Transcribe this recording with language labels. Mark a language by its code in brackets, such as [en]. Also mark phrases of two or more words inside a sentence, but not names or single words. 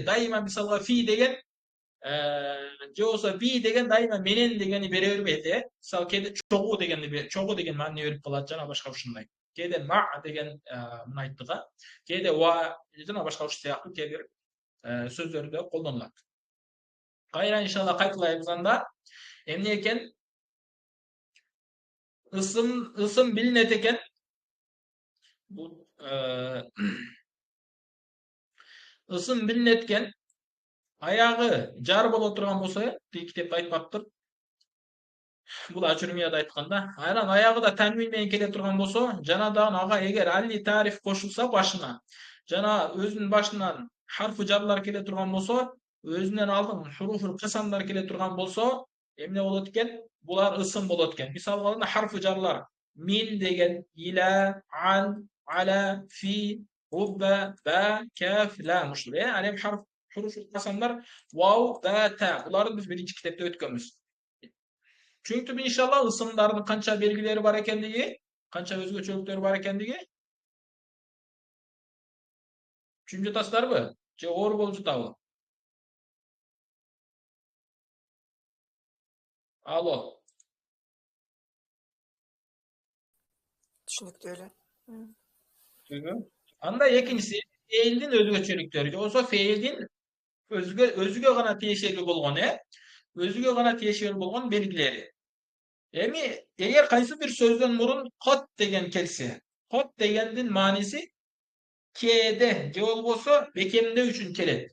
[ky] Дайыма мисалга фи деген же болбосо би деген дайыма менен дегени бере бербейт. Мисалы кээде чогуу деген маани берип калат жана башка ушундай. Кээде ма деген мына айттыга, кээде ва жана башка ушул сыяктуу кээ бир сөздөрдө колдонулат. Кайра иншалла кайталайбыз анда. Эмне экен? Isım bilinet eken. Bu ısım bilinetken ayağı jar боло турган болсо, китепте айтпаптыр. Бул Ачурмияда айтканда, анан аягы да танвин менен келе турган болсо, жанадан ага эгер алли тариф кошулса башына, жана өзүнүн башынан харфы жарлар келе турган болсо, өзүнөн алдын хуруфул касамдар келе турган болсо, эмне болот экен? Булар ысым болот экен. Мисалы алганда харфы жарлар min деген, [ar] إلى، عن، على، في، رب، باء، كاف، لام ушул. [ky] Ал эми huruфул касамдар вау, ба, та. Буларды биз биринчи китепте өткөнбүз. Түшүнүктүүбү иншалла ысымдардын канча белгилери бар экендиги, канча өзгөчөлүктөрү бар экендиги түшүнүп жатасыздарбы? Же оор болуп жатабы? Алло. Düşünüktü öyle. Анда экинчиси феилдин өзгөчөлүктөрү. Же болбосо феилдин өзүгө гана тиешелүү болгон, өзүгө гана тиешелүү болгон белгилери. Эми эгер кайсы бир сөздөн мурун кот деген келсе, кот дегендин маанisi кээде же болбосо бекемдөө үчүн келет.